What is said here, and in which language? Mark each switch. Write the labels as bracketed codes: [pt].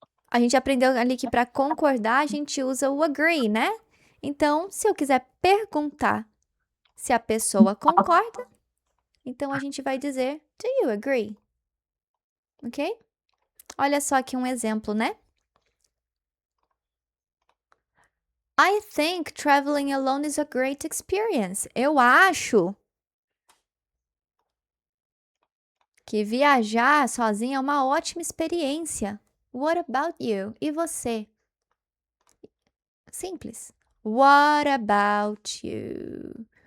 [pt] A gente aprendeu ali que para concordar a gente usa o agree, né? Então, se eu quiser perguntar se a pessoa concorda, então a gente vai dizer, [en] do you agree? [pt] Ok? Olha só aqui um exemplo, né? [en] I think traveling alone is a great experience. [pt] Eu acho que viajar sozinha é uma ótima experiência. [en] What about you? [pt] E você? Simples. [en] What about you?